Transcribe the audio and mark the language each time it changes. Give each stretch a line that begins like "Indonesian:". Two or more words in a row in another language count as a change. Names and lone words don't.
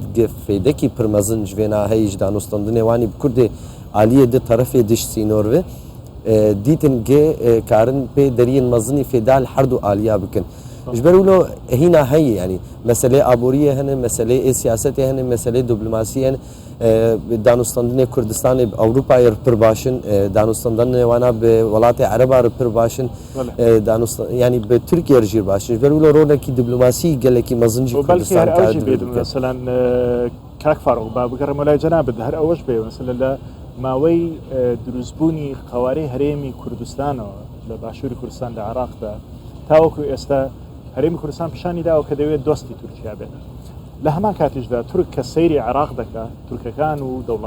Kurdish: fêdekî pir mezin ji vêna heyî ji danûstandinê wanî bi Kurdê aliyê di terefê diş sînor ve dîtin gê karin pê deriyên mezinî fêdal her du aliya bikin ji ber wilo hîna heyî yani meselê aboriyê hene meselê siyasetê hene meselê diplomasî hene danûstandinê Kurdistanê bi Ewropayê pir başin danûstandinê wana bi welatê Ereba pir başin yani bi Tirkiye jî başin ji ber wilo rolekî diplomasî gelekî mezin jî Kurdistan
Central Kurdish: mesela kak Faruk ba bigەڕێmە لای جەنابەت هەر ئەوەش بێ مثلا لە ماوەی دروستبوونی قەوارەی هەرێمی کوردستانەوە لە باشووری کوردستان لە عێراقدا تاوەکو ئێستا هەرێمی کوردستان پیشانی داوە کە دەوێت دۆستی تورکیا بێت لە هەمان کاتیشدا تورک کە سەیری عێراق دەکات تورکەکان و